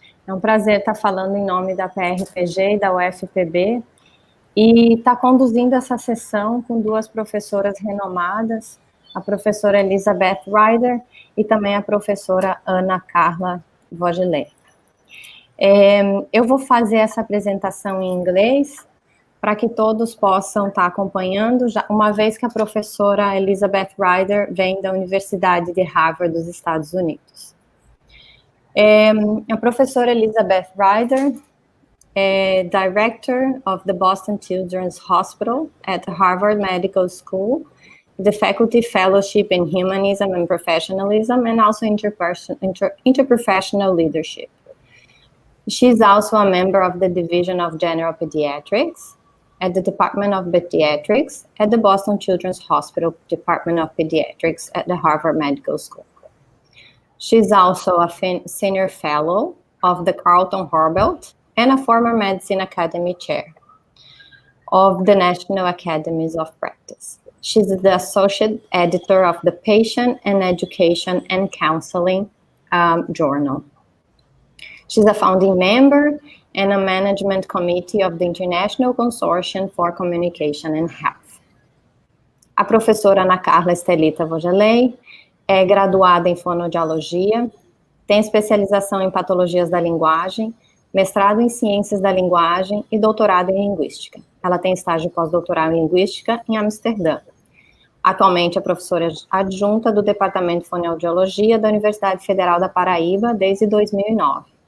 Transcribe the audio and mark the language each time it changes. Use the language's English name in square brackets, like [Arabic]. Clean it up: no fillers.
[Portuguese] É um prazer estar falando em nome da PRPG e da UFPB e estar conduzindo essa sessão com duas professoras renomadas, a professora Elizabeth Ryder e também a professora Ana Carla Vogelé. Eu vou fazer essa apresentação em inglês para que todos possam estar acompanhando, uma vez que a professora Elizabeth Ryder vem da Universidade de Harvard dos Estados Unidos. A professora Elizabeth Ryder é [English] Director of the Boston Children's Hospital at the Harvard Medical School, the Faculty Fellowship in Humanism and Professionalism, and also Interprofessional Leadership. She's also a member of the Division of General Pediatrics at the Department of Pediatrics at the Boston Children's Hospital Department of Pediatrics at the Harvard Medical School. She's also a senior fellow of the Carlton Horvelt and a former Medicine Academy chair of the National Academies of Practice. She's the associate editor of the Patient and Education and Counseling journal. She's a founding member and a management committee of the International Consortium for Communication and Health. [Portuguese] A professora Ana Carla Estelita Vogelé é graduada em fonoaudiologia, tem especialização em patologias da linguagem, mestrado em ciências da linguagem e doutorado em linguística. Ela tem estágio pós-doutoral em linguística em Amsterdã. Atualmente é professora adjunta do Departamento de Fonoaudiologia da Universidade Federal da Paraíba desde 2009.